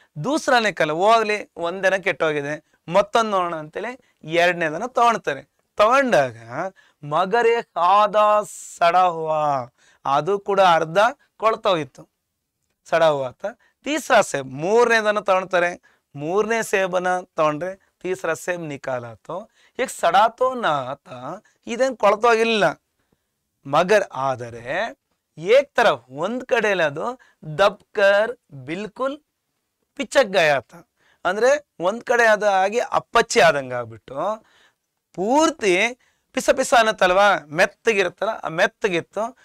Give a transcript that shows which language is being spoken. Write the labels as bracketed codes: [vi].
[kn] ದೂಸರಾನೇ ಕಲ ಹೋಗ್ಲಿ, ಒಂದನ ಕೆಟ್ಟೋಗಿದೆ, ಮತ್ತೊಂದು ನೋಡೋಣ ಅಂತೇಳಿ 2ನೇದನ್ನ ತಗೊಂಡಾಗ [hi] ಮಗರೇ ಆದ ಸಡ ಹುವ, [kn] ಅದು ಕೂಡ ಅರ್ಧ ಕೊಳ್ತೋಗಿತ್ತು, [hi] ಸಡ ಹುವಾತ. ತೀಸರಾ ಸೇಬ್, [kn] 3ನೇದನ್ನ ತಗೊಳ್ತಾರೆ. 3ನೇ ಸೇಬನ್ನ ತಗೊಂಡ್ರೆ [hi] तीसरा सेब निकाला तो एक सड़ा तो ना था, [kn] ಇದೇನು ಕೊಳತೋಗಿಲ್ಲ. ಮಗರ್ ಆದರೆ [hi] ಏಕ್ ತರಫ್ [kn] ಒಂದ್ ಕಡೆಯಲ್ಲಿ ಅದು [hi] ದಬ್ಕರ್ ಬಿಲ್ಕುಲ್ ಪಿಚಕ್ ಗಯಾತ, [kn] ಅಂದ್ರೆ ಒಂದ್ ಕಡೆ ಅದ ಹಾಗೆ ಅಪ್ಪಚ್ಚಿ ಆದಂಗ ಆಗ್ಬಿಟ್ಟು ಪೂರ್ತಿ ಪಿಸ ಪಿಸ ಅನ್ನತ್ತಲ್ವಾ, ಮೆತ್ತಗಿರುತ್ತಲ್ಲ ಆ ಮೆತ್ತಗಿತ್ತು.